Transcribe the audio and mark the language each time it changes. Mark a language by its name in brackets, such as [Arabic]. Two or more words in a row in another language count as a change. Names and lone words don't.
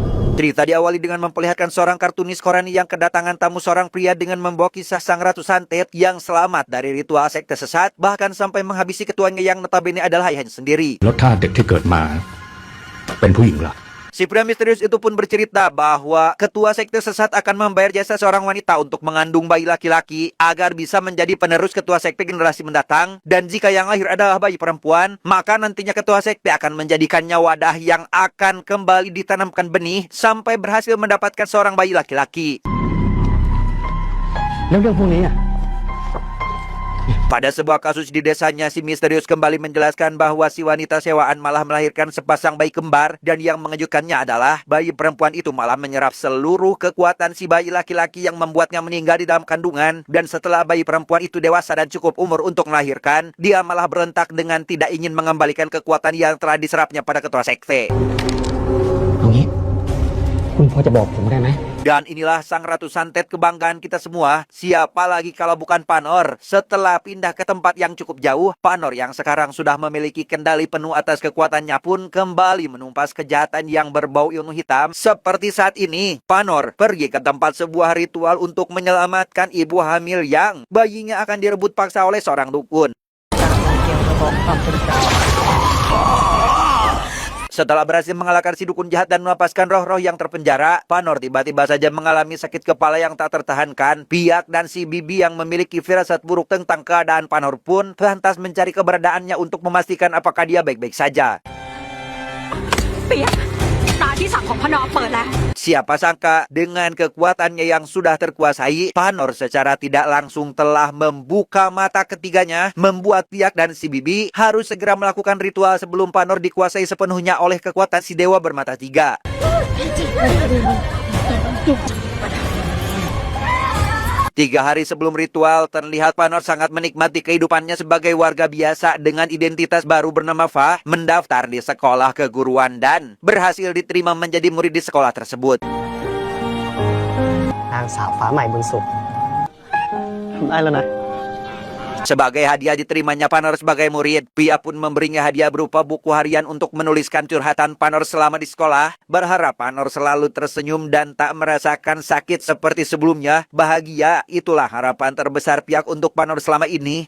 [Indonesian] Cerita diawali dengan memperlihatkan seorang kartunis koran yang kedatangan tamu seorang pria dengan membawa kisah sang Ratu Santet yang selamat dari ritual sekte sesat, bahkan sampai menghabisi ketuanya yang notabene adalah ayahnya sendiri. [Thai] แล้วถ้าเด็กที่เกิดมาเป็นผู้หญิงล่ะ [Indonesian] Si pria misterius itu pun bercerita bahwa ketua sekte sesat akan membayar jasa seorang wanita untuk mengandung bayi laki-laki agar bisa menjadi penerus ketua sekte generasi mendatang. Dan jika yang lahir adalah bayi perempuan, maka nantinya ketua sekte akan menjadikannya wadah yang akan kembali ditanamkan benih sampai berhasil mendapatkan seorang bayi laki-laki. [Thai] แล้วเรื่องพวกนี้อ่ะ [Indonesian] Pada sebuah kasus di desanya, si misterius kembali menjelaskan bahwa si wanita sewaan malah melahirkan sepasang bayi kembar, dan yang mengejutkannya adalah bayi perempuan itu malah menyerap seluruh kekuatan si bayi laki-laki yang membuatnya meninggal di dalam kandungan. Dan setelah bayi perempuan itu dewasa dan cukup umur untuk melahirkan, dia malah berontak dengan tidak ingin mengembalikan kekuatan yang telah diserapnya pada ketua sekte. [Thai] เอางี้คุณพอจะบอกผมได้ไหม [Indonesian] Dan inilah sang Ratu Santet kebanggaan kita semua. Siapa lagi kalau bukan Panor? Setelah pindah ke tempat yang cukup jauh, Panor yang sekarang sudah memiliki kendali penuh atas kekuatannya pun kembali menumpas kejahatan yang berbau ilmu hitam. Seperti saat ini, Panor pergi ke tempat sebuah ritual untuk menyelamatkan ibu hamil yang bayinya akan direbut paksa oleh seorang dukun. Setelah berhasil mengalahkan si dukun jahat dan melepaskan roh-roh yang terpenjara, Panor tiba-tiba saja mengalami sakit kepala yang tak tertahankan. Piak dan si Bibi yang memiliki firasat buruk tentang keadaan Panor pun lantas mencari keberadaannya untuk memastikan apakah dia baik-baik saja. [Thai] เปียกตาที่สามของพนอเปิดแล้ว [Indonesian] Siapa sangka dengan kekuatannya yang sudah terkuasai, Panor secara tidak langsung telah membuka mata ketiganya, membuat Piak dan si Bibi harus segera melakukan ritual sebelum Panor dikuasai sepenuhnya oleh kekuatan si dewa bermata tiga. 3 hari sebelum ritual, terlihat Panor sangat menikmati kehidupannya sebagai warga biasa dengan identitas baru bernama Fa, mendaftar di sekolah keguruan dan berhasil diterima menjadi murid di sekolah tersebut. [Thai] นางสาวฟ้าใหม่บุญสุขได้แล้วนะ [Indonesian] Sebagai hadiah diterimanya Panor sebagai murid, Pia pun memberinya hadiah berupa buku harian untuk menuliskan curhatan Panor selama di sekolah. Berharap Panor selalu tersenyum dan tak merasakan sakit seperti sebelumnya. Bahagia, itulah harapan terbesar Piak untuk Panor selama ini.